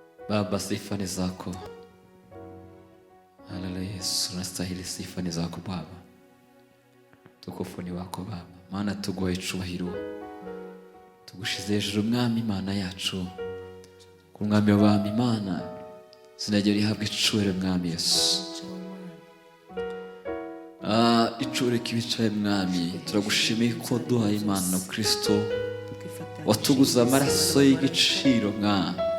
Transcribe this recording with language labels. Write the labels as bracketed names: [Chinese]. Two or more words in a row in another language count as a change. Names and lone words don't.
[Swahili] Baba, sifa ni zako. Haleluya Yesu, unastahili sifa ni zako Baba. Tukufu ni wako Baba, maana [Kinyarwanda] tuguhaye icubahiro, tugushize hejuru mwami Imana yacu, ku mwami w'abami Imana, izina ryawe rihabwe icubahiro mwami Yesu. Icubahiro kibicaye mwami, turagushimiye ko duhaye Imana Kristo watuguze amaraso y'igiciro mwami.